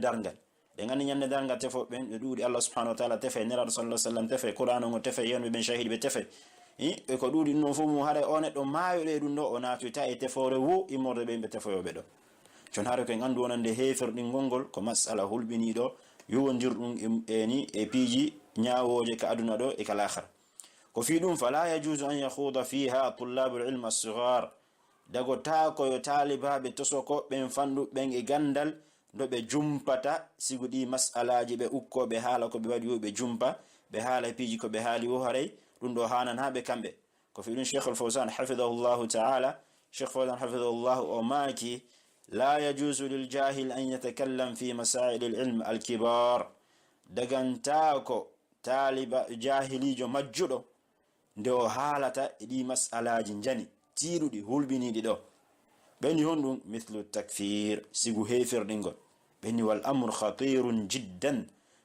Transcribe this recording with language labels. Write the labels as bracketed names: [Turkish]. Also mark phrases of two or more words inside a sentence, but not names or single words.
[Fula] dargal ɗe gandi ñande dargal tefoɓe ɓe ɗuuɗi [Arabic] الله سبحانه وتعالى [Fula] tefe neraɗo [Arabic] صلى الله عليه وسلم [Fula] tefe qur'an o tefe yenɓe ɓen shahid ɓe tefe e ko ɗuuɗi ɗum fof mum haɗa o neɗɗo mayoɗe ɗum ɗo o natoyta e tefore wo immorde ɓe ɓe tefoyoɓe ɗo jon haɗa koen andu wonande hefirɗingol ngol ko masala hulɓiniɗo yowodirɗum ni e piiji ñawoje ka aduna ɗo e kala akhira ko fi ɗum [Arabic] فلا يجوز أن يخوض فيها طلاب العلم الصغار [Fula] dago ta koyo talibaɓe tosokoɓen fanɗuɓen e gandal do ɓe jumpata sigu ɗi masalaji ɓe ukkoɓe haala ko ɓe waɗi yo ɓe jumpa ɓe haala piiji ko ɓe haali wo haray ɗum ɗo hanan ha ɓe kamɓe ko fi ɗum Cheikh al-Fawzan [Arabic] حفظه الله تعالى [Fula] Cheikh Fawzan hafidahullahu o maaki [Arabic] لا يجوز للجاهل أن يتكلم في مسائل العلم الكبار [Fula] daganta ko taliba jahilijo majjuɗo nde o haalata e ɗi masalaji jani tiiɗuɗi hulɓiniɗi ɗo ɓeni hon ɗum [Arabic] مثل تكفير [Fula] sigu hefirɗingol ɓeni [Arabic] والأمر خطير جدا